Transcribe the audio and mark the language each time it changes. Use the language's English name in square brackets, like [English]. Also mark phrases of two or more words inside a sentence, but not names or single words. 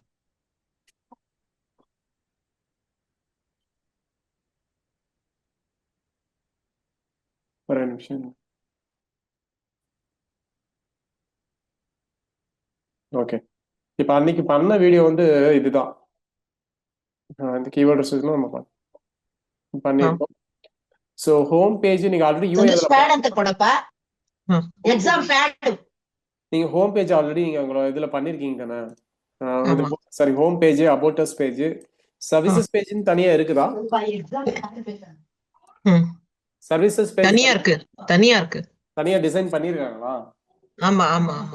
[Tamil] ஒரு நிமிஷம். ஓகே. இப்போ அன்னைக்கு பண்ண வீடியோ வந்து இதுதான். இந்த [English] keyword research [Tamil] நம்ம ஆ பண்ணியிருக்கோம். [English] so home page [Tamil] நீங்கள் ஆல்ரெடி யூஐ [Kannada] ಸಂತೋಷ್ [Tamil] அதில் [Kannada] ಪ್ಯಾಡ್ ಅಂತ ಕೊಡಪ್ಪ ஆ [English] exam pad [Tamil] நீங்கள் [English] home page already [Tamil] நீங்கள் உங்களோட இதில் பண்ணியிருக்கீங்க தானே? ஆமா. [English] sorry, home page, about us page, ஆ services page [Tamil] தனியாக இருக்குதா? [Kannada] ಎಕ್ಸಾಮ್ ம் [English] services page [Tamil] தனியா இருக்கு. தனியா இருக்கு. தனியாக டிசைன் பண்ணியிருக்காங்களா? ஆமா ஆமா ஆமா.